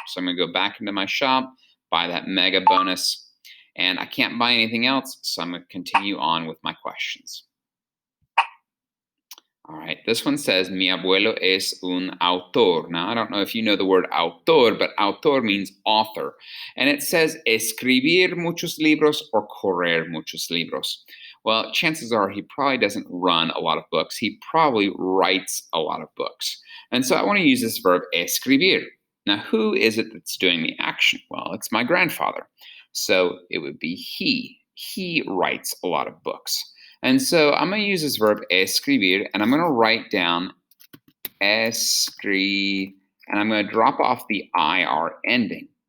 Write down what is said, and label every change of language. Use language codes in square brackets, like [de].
[en] So I'm going to go back into my shop, buy that mega bonus, and I can't buy anything else, so I'm going to continue on with my questions. All right, this one says, [es] mi abuelo es un autor. [en] Now, I don't know if you know the word autor, but autor means author. And it says [es] escribir muchos libros [en] or [es] correr muchos libros. [en] Well, chances are he probably doesn't run a lot of books. He probably writes a lot of books. And so I want to use this verb escribir. Now, who is it that's doing the action? Well, it's my grandfather. So it would be he. He writes a lot of books. And so I'm going to use this verb escribir, and I'm going to write down escri, and I'm going to drop off the IR ending.